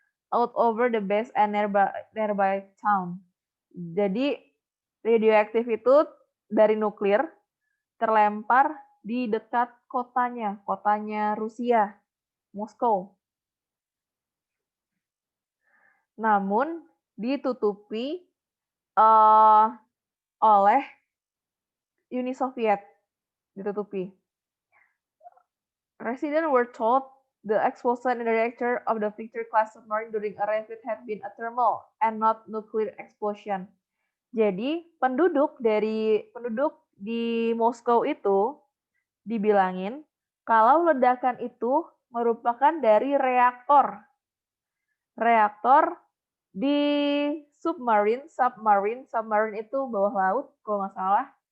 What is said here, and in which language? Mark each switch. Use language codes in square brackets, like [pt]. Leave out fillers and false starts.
[en] Out over the base and nearby town. [id] Jadi radioaktif itu dari nuklir terlempar di dekat kotanya Rusia, Moskow. Namun ditutupi oleh Uni Soviet, ditutupi. [en] Residents were told the explosion in the reactor of the Victory-class submarine during a refit had been a thermal and not nuclear explosion. [id] Jadi penduduk di Moskow itu dibilangin kalau ledakan itu merupakan dari reaktor di submarine itu bawah laut kalau nggak salah.